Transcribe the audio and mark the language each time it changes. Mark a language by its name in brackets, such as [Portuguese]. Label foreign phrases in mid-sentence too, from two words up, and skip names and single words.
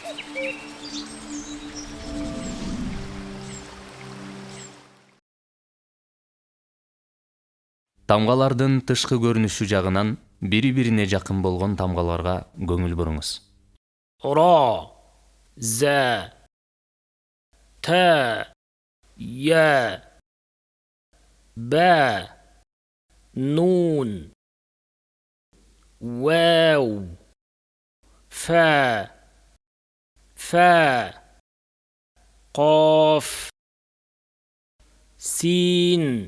[Kyrgyz] Тамгалардын тышкы көрүнүшү жагынан бири-бирине жакын болгон тамгаларга көңүл буруңуз. [Arabic] را ز ت ي ب نون واو ف ف قاف سين